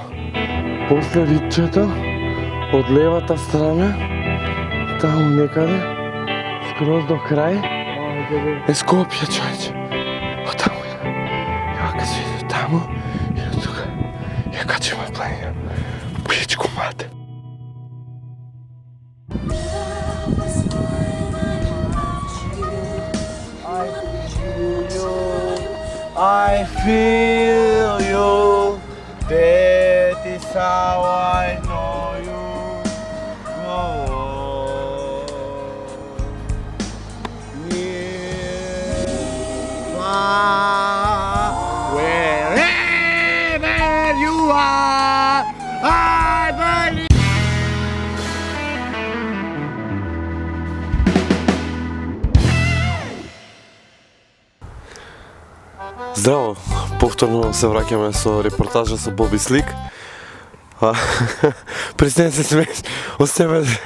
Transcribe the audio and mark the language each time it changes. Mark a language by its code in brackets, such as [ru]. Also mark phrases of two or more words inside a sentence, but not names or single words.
[mk] После ридчето, од левата страна, таму некаде, скроз до крај, е Скопје, човече. О, таму е. И вака се иде таму, и до тука. Ја качиме планина. Пичку мате. [en] I feel you, that is how I know you. Oh, near, far, wherever you are, I believe. [mk] Здраво, повторно се враќаме со репортажа со Боби Слик. Престани се смееш, остеме.